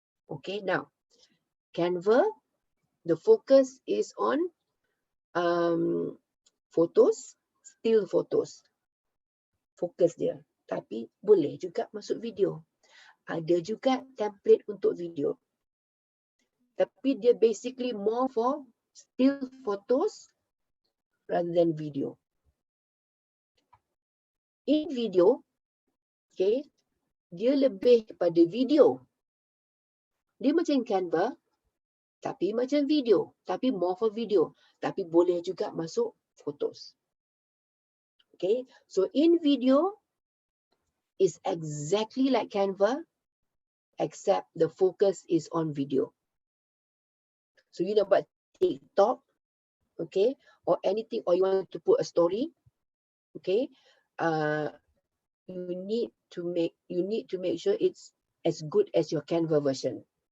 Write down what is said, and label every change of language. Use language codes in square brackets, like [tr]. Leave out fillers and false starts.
[en] Okay, now Canva, the focus is on photos, still photos. [ms] Fokus dia. Tapi boleh juga masuk video. Ada juga template untuk video. Tapi dia [en] basically more for still photos rather than video. [ms] In video, okay, dia lebih kepada video. Dia macam Canva, tapi macam video. Tapi [en] more for video. [ms] Tapi boleh juga masuk photos. [en] Okay, so in video is exactly like Canva, except the focus is on video. So you know about TikTok, okay, or anything, or you want to put a story, okay, you need to make sure it's as good as your Canva version.